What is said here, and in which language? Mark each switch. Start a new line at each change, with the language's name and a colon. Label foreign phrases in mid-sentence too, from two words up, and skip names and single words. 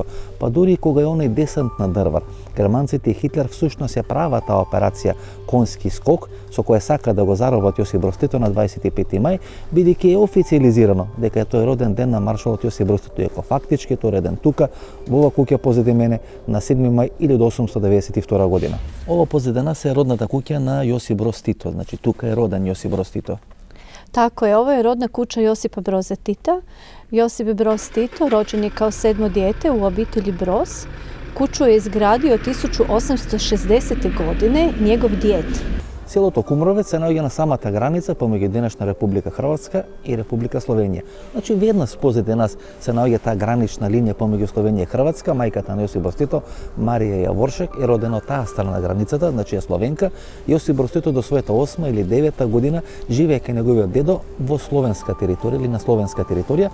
Macedonian: Па дури кога е оној десант на Дрвар, германците и Хитлер всушност ја прават таа операција Конски скок, со која сака да го заробат Јосип Броз Тито на 25 мај, бидејќи е официјализирано дека тој е роден ден на маршалот Јосип Броз Тито, иако фактички тој е роден тука во ова куќа позади мене на 7 мај 1892 година. Ова позади нас е родната куќа на Јосип Броз Тито, значи тука е роден Јосип Броз Тито.
Croatian: Tako je, ovo je rodna kuća Josipa Broza Tita. Josip Broz Tito rođen je kao 7. dijete u obitelji Broz. Kuću je izgradio 1860. godine njegov djed.
Macedonian: Селото Кумровец се наоѓа на самата граница помеѓу денешна Република Хрватска и Република Словенија. Значи веднаш позади нас се наоѓа таа гранична линија помеѓу Словенија и Хрватска. Мајката на Јосип Броз Тито, Марија Јаворшек, е родена од таа страна на границата, значи е словенка. Јосип Броз Тито до својата 8 или 9 година живее кај неговиот дедо во словенска територија или на словенска територија.